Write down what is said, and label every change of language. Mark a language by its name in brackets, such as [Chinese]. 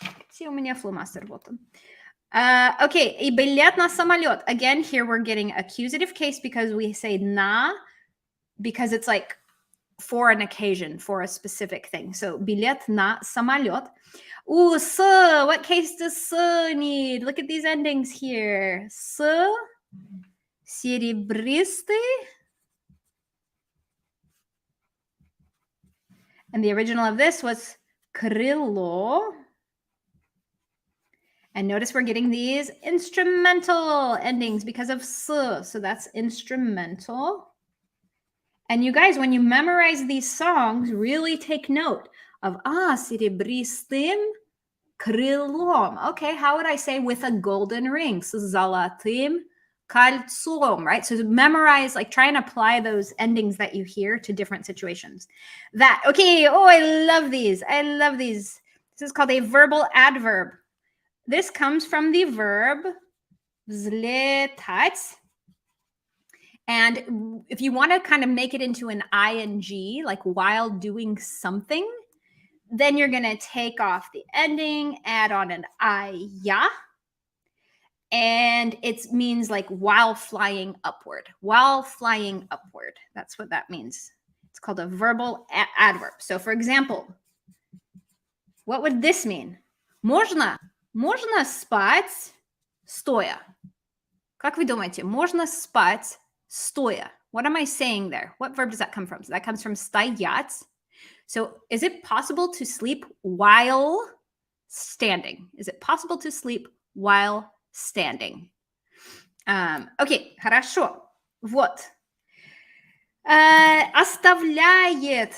[English] See, [Russian] у меня фломастер вот он. [English] Okay, [Russian] и билет на самолет. [English] Again, here we're getting accusative case because we say на, because it's like for an occasion, for a specific thing. So, [Russian] билет на самолет. [English] Ooh, с. What case does с need? Look at these endings here. [Russian] С. Серебристый. [English] And the original of this was крыло. And notice we're getting these instrumental endings because of с. So that's instrumental. And you guys, when you memorize these songs, really take note of [Russian] серебристым крылом. [English] Okay, how would I say with a golden ring? [Russian] С золотым кольцом, [English] right? So memorize, like try and apply those endings that you hear to different situations. That, okay, oh, I love these. I love these. This is called a verbal adverb. This comes from the verb взлетать. And if you want to kind of make it into an ing, like while doing something, then you're going to take off the ending, add on an ya, and it means like while flying upward. While flying upward. That's what that means. It's called a verbal adverb. So for example, what would this mean? [Russian] Можно спать стоя. Как вы думаете, можно спать стоя? [English] What am I saying there? What verb does that come from? So that comes from стоять. So is it possible to sleep while standing? Is it possible to sleep while standing? Okay, [Russian] хорошо. Вот. Оставляет.